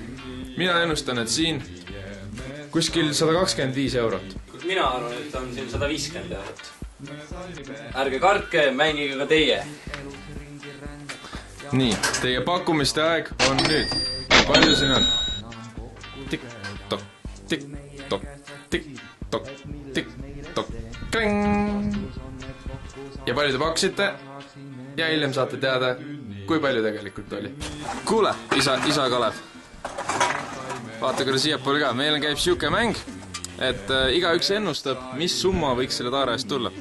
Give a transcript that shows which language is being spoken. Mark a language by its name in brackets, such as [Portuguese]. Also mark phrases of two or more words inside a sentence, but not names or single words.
[Estonian] Mina ennustan, et siin kuskil 125 eurot. Mina arvan, et on siin 150 eurot. Ärge kartke, mängige ka teie. Nii, teie pakkumiste aeg on nüüd. Palju siin on? Tik-tok, tik-tok, tik-tok, tik-tok, kring! Ja palju te pakkusite? Ja hiljem saate teada, kui palju tegelikult oli. Kuule, isa Kalev. Vaata korra siiapoole ka. Meil käib siuke mäng, et igaüks ennustab, mis summa võiks selle taara eest tulla.